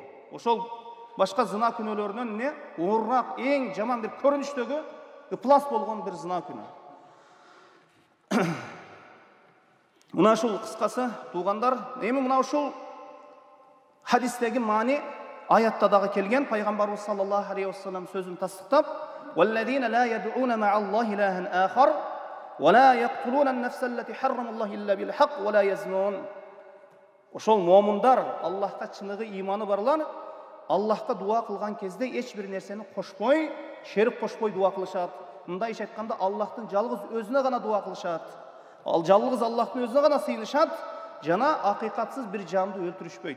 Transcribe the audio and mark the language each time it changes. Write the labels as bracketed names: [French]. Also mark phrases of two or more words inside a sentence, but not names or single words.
[Kyrgyz] Ошол башка зына күнөөлөрүнөн эмне? Оорураак, эң жаман бир көрүнүштөгү ыплас болгон бир зына күнөө. Мына ушул кыскасы туугандар, эми мына ушул хадистеги маани аятта дагы келген. Пайгамбарыбыз [Arabic] صلى الله عليه وسلم [Kyrgyz] сөзүн тасдыктап, [Arabic] وَالَّذِينَ لَا يَدْعُونَ مَعَ اللَّهِ إِلَٰهًا آخَرَ وَلَا يَقْتُلُونَ النَّفْسَ الَّتِي حَرَّمَ اللَّهُ إِلَّا بِالْحَقِّ وَلَا يَزْنُونَ. [Kyrgyz] Ошол момундар, Аллахка чыныгы иманы барлар, Аллахка дуа кылган кезде эч бир нерсени кошпой, шерик кошпой дуа кылышат. Мындайча айтканда, Аллахтын жалгыз өзүнө гана дуа кылышат. Ал жалгыз Аллахтын өзүнө гана сыйынышат, жана акыйкатсыз бир жанды өлтүрүшпөйт.